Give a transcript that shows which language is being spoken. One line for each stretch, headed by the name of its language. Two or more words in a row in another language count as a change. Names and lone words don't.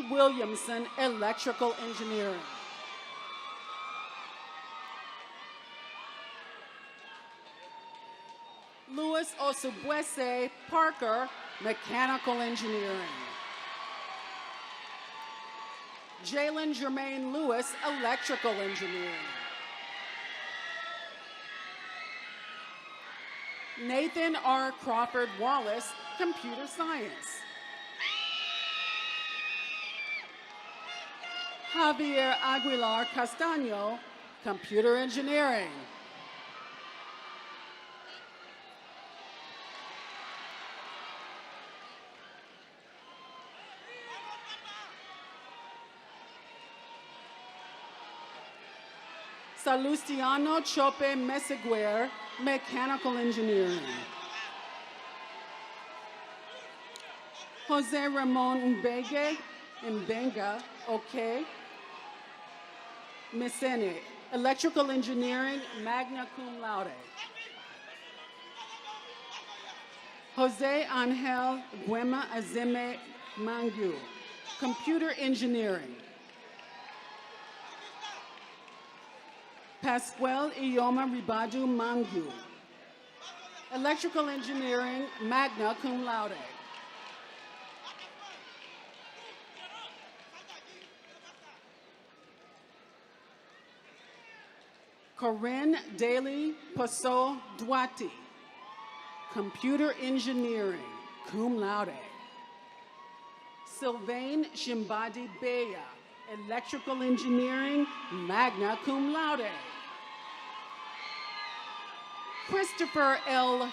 English: Williamson, Electrical Engineering. Louis Osubuese Parker, Mechanical Engineering. Jalen Jermaine Lewis, Electrical Engineering. Nathan R. Crawford Wallace, Computer Science. Javier Aguilar Castaño, Computer Engineering. Salustiano Chope Meseguer, Mechanical Engineering. Jose Ramon Mbenga, okay. Mesene, Electrical Engineering,
Latin: magna cum laude.
English: Jose Angel Guema Azeme Mangu, Computer Engineering. Pascual Ioma Ribadu Mangu, Electrical Engineering,
Latin: magna cum laude.
English: Corinne Daly Paso Duati, Computer Engineering,
Latin: cum laude.
English: Sylvain Shimbadi Beya, Electrical Engineering,
Latin: magna cum laude.
English: Christopher L.